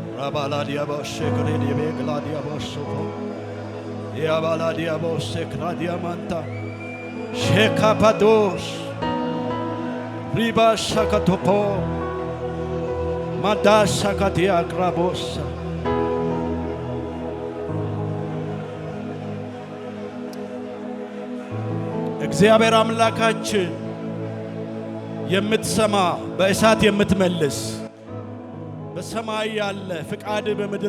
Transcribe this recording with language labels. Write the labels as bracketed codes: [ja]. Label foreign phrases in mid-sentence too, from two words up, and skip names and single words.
[am] Yabaladia Boshekre de Begladia Bosoko. Yabaladia Bosekradia Manta. Shekapados. Riba Shakatopo. Madashakatia Grabosa. እግዚአብሔር አምላካችን የምትሰማ በእሳት የምትመልስ በሰማይ ያለ ፍቃድ በምድር